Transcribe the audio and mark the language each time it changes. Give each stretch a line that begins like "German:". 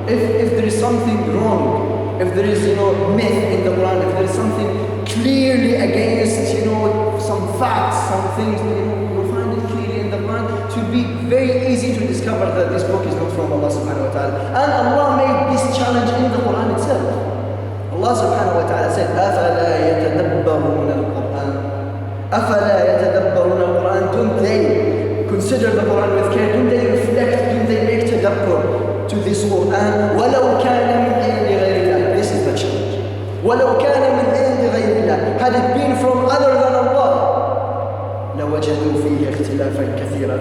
English: If there is something wrong, if there is myth in the Quran, if there is something clearly against some facts, some things, you'll find it clearly in the Quran. It will be very easy to discover that this book is not from Allah subhanahu wa ta'ala. And Allah made this challenge in the Quran itself.
Arabic: Allah subhanahu wa ta'ala
English: said,
Arabic: أَفَلَا يَتَدَبَّرُونَ الْقُرْآنَ أَفَلَا يَتَدَبَّرُونَ الْقُرْآنَ.
English: Don't they consider the Quran with care? Don't they reflect? Don't they make tadabbur to this Quran?
Arabic: وَلَوْ كَانَ مِنْ عِنْدِ غَيْرِ اللَّهِ.
English: This is the challenge.
Arabic: وَلَوْ كَانَ مِنْ عِنْدِ غَيْرِ اللَّهِ.
English: Had it been from other than Allah,
Arabic: لَوَجَدُوا فِيهِ اخْتِلَافًا كَثِيرًا.